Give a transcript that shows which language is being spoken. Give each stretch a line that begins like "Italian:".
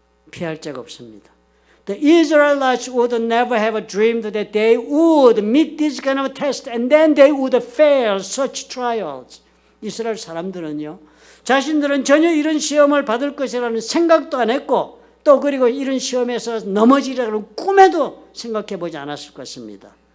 Korean: 피할 자가 없습니다.
English: The Israelites would never have dreamed that they would meet this kind of test and then they would fail such trials.
Korean: 이스라엘 사람들은요, 자신들은 전혀 이런 시험을 받을 것이라는 생각도 안 했고, 또 그리고 이런 시험에서 넘어지려는 꿈에도 생각해 보지 않았을 것입니다.